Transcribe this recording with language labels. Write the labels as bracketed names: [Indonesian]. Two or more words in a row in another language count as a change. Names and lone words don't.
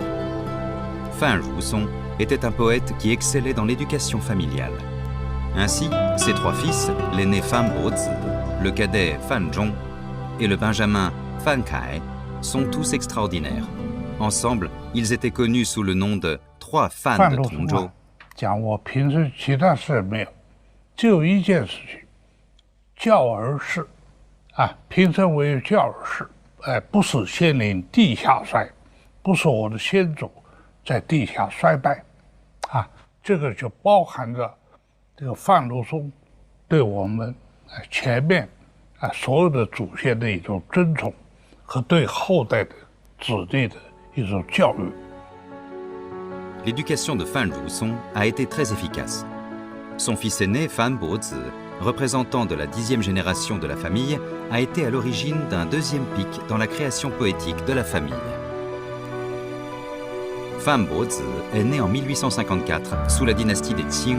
[French] Fan Zhusong était un poète qui excellait dans l'éducation familiale. Ainsi, ses 3 fils, l'aîné Fan Bozi, le cadet Fan Zhong et le benjamin Fan Kai, sont tous extraordinaires. Ensemble, ils étaient connus sous le nom de 3 fans de Tongzhou. [Chinese] 讲我平时其他事没有，只有一件事情，教儿事平生唯有教儿事，不使先灵地下衰，不使我的先祖在地下衰败，这个就包含着这个范如松对我们前面所有的祖先的一种尊崇和对后代的子弟的一种教育。 [French] L'éducation de Fan Zhusong a été très efficace. Son fils aîné, Fan Bozi, représentant de la 10e génération de la famille, a été à l'origine d'un 2e pic dans la création poétique de la famille. Fan Bozi est né en 1854 sous la dynastie des Qing.